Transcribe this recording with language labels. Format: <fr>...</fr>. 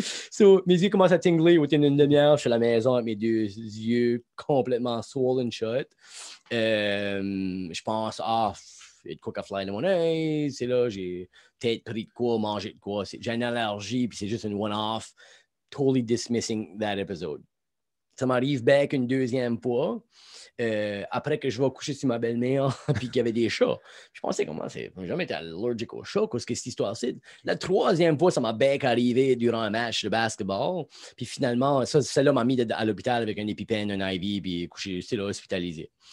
<en>So,</en> <fr>mes yeux commencent à tingler</fr> <en>within</en> <fr>une demi-heure. Je suis à la maison avec mes 2 yeux complètement</fr> <en>swollen shut.</en> <fr>Je pense, il y a de quoi qu'à fly dans mon œil. C'est là, j'ai peut-être pris de quoi, mangé de quoi. J'ai une allergie, puis c'est juste une one-off.</fr> <en>Totally dismissing that episode.</en> <fr>Ça m'arrive back une deuxième fois, après que je vais coucher sur ma belle-mère, puis qu'il y avait des chats. Je pensais, comment c'est? Je n'ai jamais été allergique aux chats, qu'est-ce que cette histoire-ci? La troisième fois, ça m'a back arrivé durant un match de basketball. Puis finalement, celle-là m'a mis à l'hôpital avec un EpiPen, un IV, puis couché, c'est là, hospitalisé.</fr>